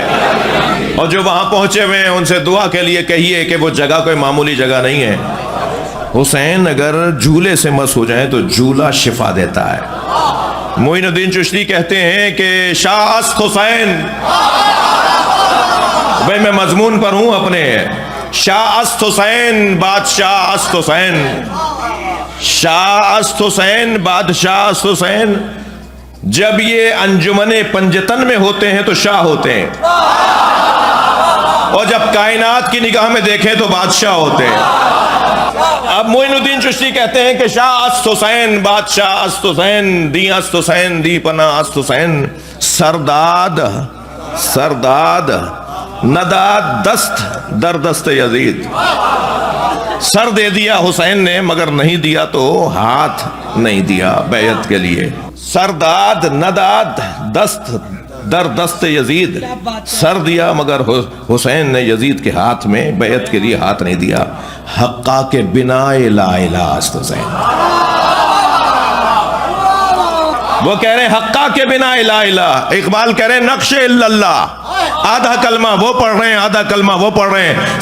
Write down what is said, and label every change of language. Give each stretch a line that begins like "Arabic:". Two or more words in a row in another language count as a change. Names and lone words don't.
Urdu: اور جو وہاں پہنچے ہوئے ہیں ان سے دعا کے لیے کہیے کہ وہ جگہ کوئی معمولی جگہ نہیں ہے. حسین اگر جھولے سے مس ہو جائیں تو جھولا شفا دیتا ہے. معین الدین چشتی کہتے ہیں کہ
Persian: شاہ است حسین،
Urdu: بھائی میں مضمون پر ہوں اپنے،
Persian: شاہ است حسین بادشاہ است حسین،
Urdu: شاہ است حسین بادشاہ است حسین. جب یہ انجمن پنجتن میں ہوتے ہیں تو شاہ ہوتے ہیں، اور جب کائنات کی نگاہ میں دیکھیں تو بادشاہ ہوتے ہیں. اب معین الدین چشتی کہتے ہیں کہ
Persian: شاہ است حسین بادشاہ است حسین، دی است حسین دی پناہ است حسین. سرداد نداد دست در دست یزید.
Urdu: سر دے دیا حسین نے مگر نہیں دیا تو ہاتھ نہیں دیا بیعت کے لیے.
Persian: سرداد نداد دست در دست یزید.
Urdu: سر دیا مگر حسین نے یزید کے ہاتھ میں بیعت کے لیے ہاتھ نہیں دیا.
Persian: حقا کے بنا لا الہ است حسین.
Urdu: وہ کہہ رہے ہیں
Persian: حقا کے بنا لا الہ.
Urdu: اقبال کہہ رہے ہیں نقش
Arabic: الا اللہ.
Urdu: آدھا کلمہ وہ پڑھ رہے ہیں، آدھا کلمہ وہ پڑھ رہے ہیں.